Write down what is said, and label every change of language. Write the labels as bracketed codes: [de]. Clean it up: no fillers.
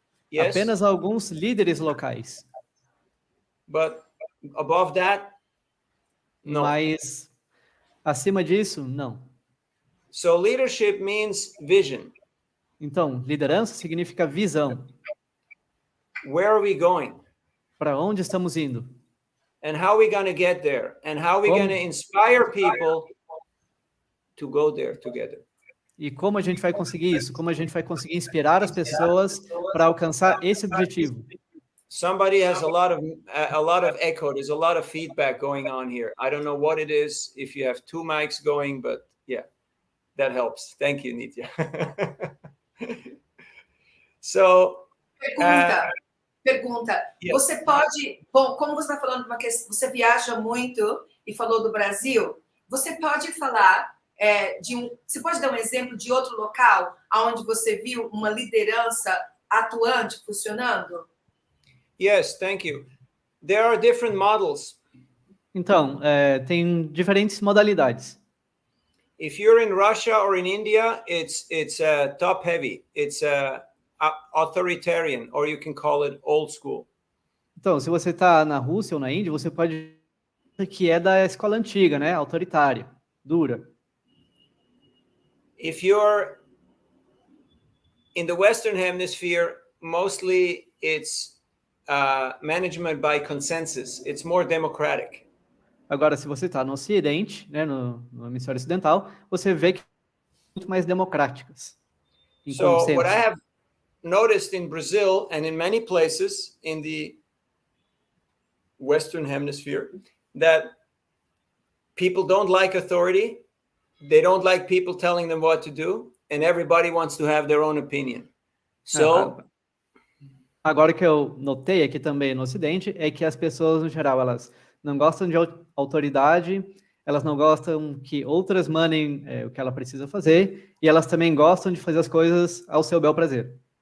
[en] Yes. [pt] Apenas alguns líderes locais. [en] But above that, no. [pt] Mas, acima disso, não. [en] So leadership means vision. [pt] Então, liderança significa visão. [en] Where are we going? [pt] Para onde estamos indo? [en] And how are we going to get there? And how are we going to inspire people to go there together? [pt] E como a gente vai conseguir isso? Como a gente vai conseguir inspirar as pessoas para alcançar esse objetivo? [en] Somebody has a lot of echo. There's a lot of feedback going on here. I don't know what it is. If you have two mics going, but yeah, that helps. Thank you, Nitya. So, [pt] Pergunta. [en] Yeah. [pt] Você pode, bom, como você está falando de uma questão, você viaja muito e falou do Brasil, você pode falar você pode dar um exemplo de outro local onde você viu uma liderança atuante funcionando? [en] Yes, thank you. There are different models. [pt] Então, tem diferentes modalidades. [en] If you're in Russia or in India, it's top heavy. It's authoritarian, or you can call it old school. [pt] Então, se você está na Rússia ou na Índia, você pode dizer que é da escola antiga, né? Autoritária, dura. [en] If you're in the Western Hemisphere, mostly it's management by consensus. It's more democratic. [pt] Agora, se você está no Ocidente, né, no hemisfério ocidental, você vê que são muito mais democráticas. [en] So what I have noticed in Brazil and in many places in the Western Hemisphere, that people don't like authority, they don't like people telling them what to do, and everybody wants to have their own opinion. So [pt] agora o que eu notei aqui também no Ocidente é que as pessoas, no geral, elas não gostam de autoridade, elas não gostam que outras mandem o que ela precisa fazer, e elas também gostam de fazer as coisas ao seu bel prazer.